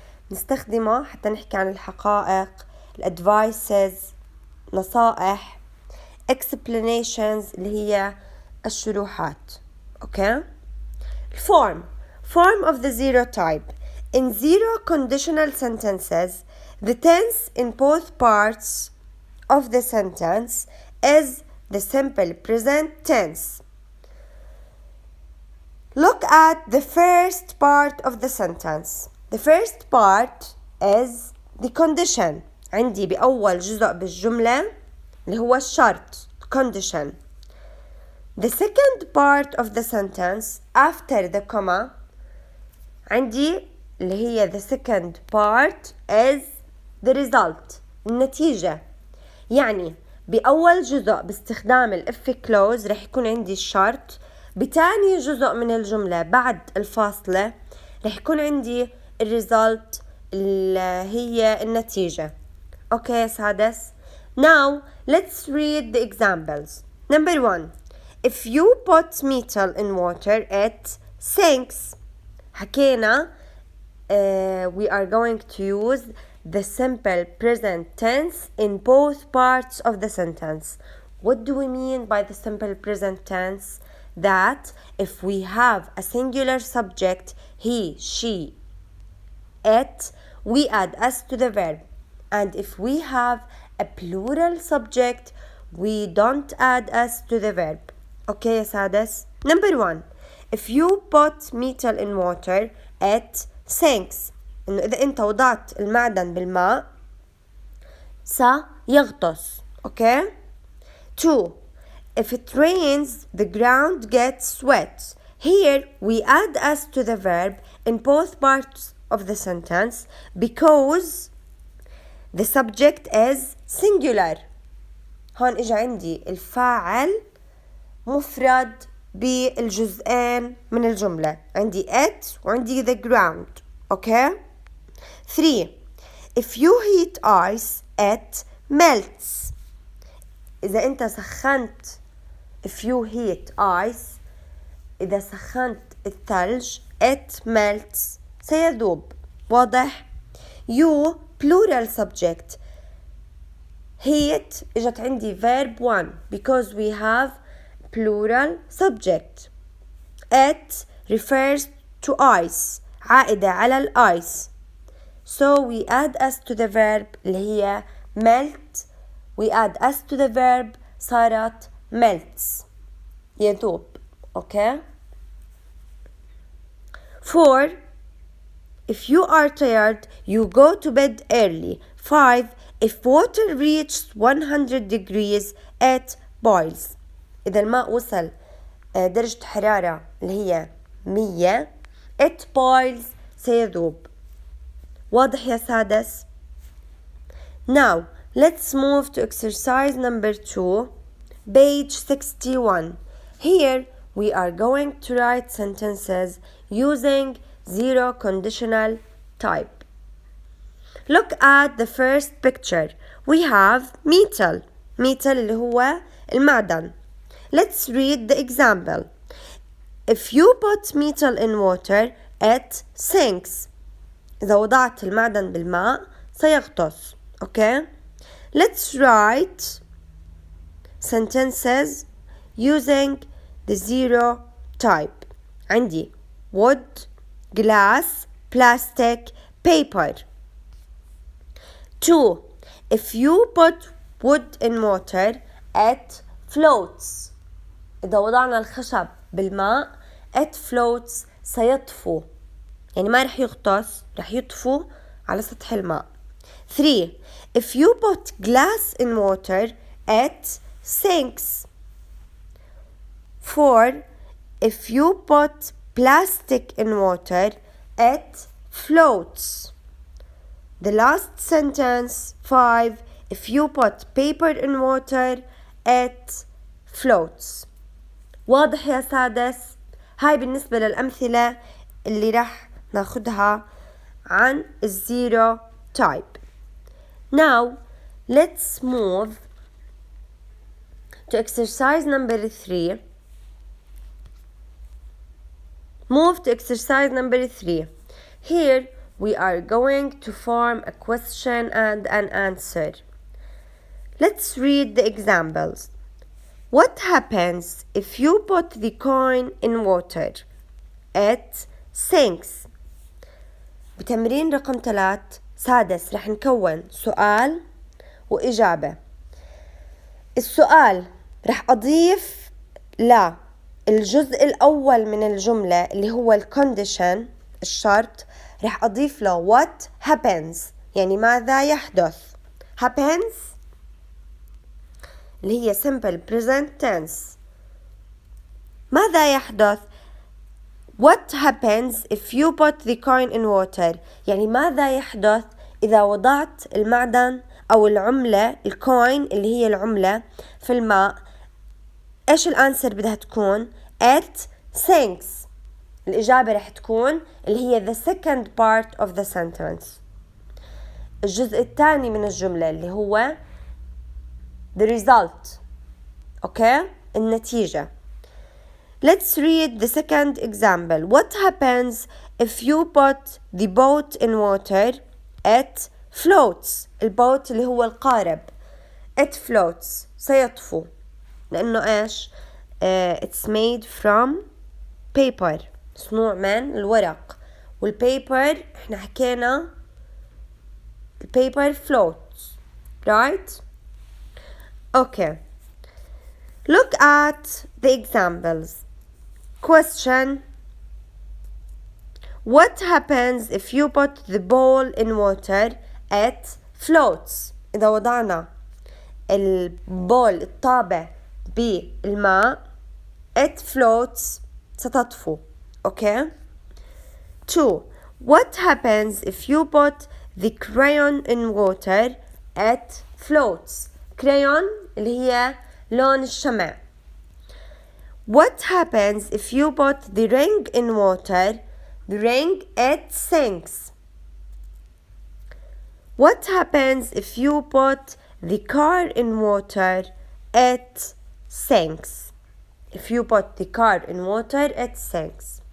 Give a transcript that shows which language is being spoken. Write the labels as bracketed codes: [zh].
[ar] نستخدمه حتى نحكي عن الحقائق الادفايسز نصائح [en] explanations [ar] اللي هي الشروحات [en] okay form of the zero type in zero conditional sentences the tense in both parts of the sentence is the simple present tense. Look at the first part of the sentence. The first part is the condition. [ar] عندي بأول جزء بالجملة اللي هو الشرط condition. [en] The second part of the sentence after the comma [ar] عندي اللي هي [en] the second part is the result [ar] النتيجة. يعني بأول جزء باستخدام الإف كلوز رح يكون عندي الشرط. بتاني جزء من الجملة بعد الفاصلة رح يكون عندي الريزلت اللي هي النتيجة. [en] Okay, سادس. Now, let's read the examples. Number 1. If you put metal in water, it sinks. [ar] حكينا [en] we are going to use the simple present tense in both parts of the sentence. What do we mean by the simple present tense? That if we have a singular subject, he, she, it, we add s to the verb. And if we have a plural subject, we don't add s to the verb. Okay, سادس. Number 1. If you put metal in water, it sinks. [ar] إنه إذا أنت وضعت المعدن بالماء سيغطس. [en] Okay? 2. If it rains, the ground gets wet. Here we add s to the verb in both parts of the sentence because the subject is singular. [ar] هون إجا عندي الفاعل مفرد بالجزئين من الجملة. عندي it وعندي the ground. [en] Okay? 3. If you heat ice, it melts. [ar] إذا أنت سخنت [en] if you heat ice [ar] إذا سخنت الثلج [en] it melts [ar] سيذوب. واضح؟ [en] you plural subject heat [ar] إجت عندي [en] verb 1 because we have plural subject. It refers to ice [ar] عائدة على الآيس. [en] So we add s to the verb [ar] اللي هي [en] melt. We add s to the verb [ar] صارت [en] melts [ar] يذوب. [en] Okay? 4. If you are tired, you go to bed early. 5. If water reaches 100 degrees, it boils. [ar] إذا الماء وصل درجة حرارة اللي هي 100 [en] it boils [ar] سيذوب. واضح يا سادس؟ [en] Now, let's move to exercise number 2, page 61. Here, we are going to write sentences using zero conditional type. Look at the first picture. We have metal. [ar] metal اللي هو المعدن. [en] Let's read the example. If you put metal in water, it sinks. [ar] إذا وضعت المعدن بالماء سيغطس. [en] Okay? Let's write sentences using the zero type. [ar] عندي [en] wood, glass, plastic, paper. 2. If you put wood in water, it floats. [ar] إذا وضعنا الخشب بالماء [en] it floats [ar] سيطفو. يعني ما رح يغطس رح يطفو على سطح الماء. [en] 3. If you put glass in water, it sinks. 4. If you put plastic in water, it floats. The last sentence 5. If you put paper in water it floats. [ar] واضح يا سادس؟ هاي بالنسبة للأمثلة اللي رح ناخدها عن الزيرو type. [en] Now let's move to exercise number 3. Move to exercise number 3. Here we are going to form a question and an answer. Let's read the examples. What happens if you put the coin in water? It sinks. [ar] بتمرين رقم 3 سادس رح نكون سؤال وإجابة. السؤال رح أضيف للجزء الأول من الجملة اللي هو الكونديشن الشرط، رح أضيف له [en] what happens [ar] يعني ماذا يحدث. [en] happens [ar] اللي هي [en] simple present tense. [ar] ماذا يحدث؟ [en] What happens if you put the coin in water؟ [ar] يعني ماذا يحدث إذا وضعت المعدن أو العملة الكوين اللي هي العملة في الماء. إيش الأنسر بدها تكون؟ [en] It sinks. [ar] الإجابة رح تكون اللي هي [en] the second part of the sentence. [ar] الجزء الثاني من الجملة اللي هو [en] the result. Okay? [ar] النتيجة. [en] Let's read the second example. What happens if you put the boat in water? It floats. [ar] البوت اللي هو القارب. [en] It floats. [ar] سيطفو. لأنه إيش؟ [en] It's made from paper. [ar] مصنوع من الورق. والpaper إحنا حكينا [en] paper floats. Right? Okay. Look at the examples. Question. What happens if you put the ball in water? It floats. [ar] إذا وضعنا البول الطابع بالماء [en] it floats [ar] ستطفو. [en] Okay. 2. What happens if you put the crayon in water? It floats. [ar] crayon اللي هي لون الشمع. [en] What happens if you put the ring in water? The ring it sinks. What happens if you put the car in water? It sinks. If you put the car in water it sinks.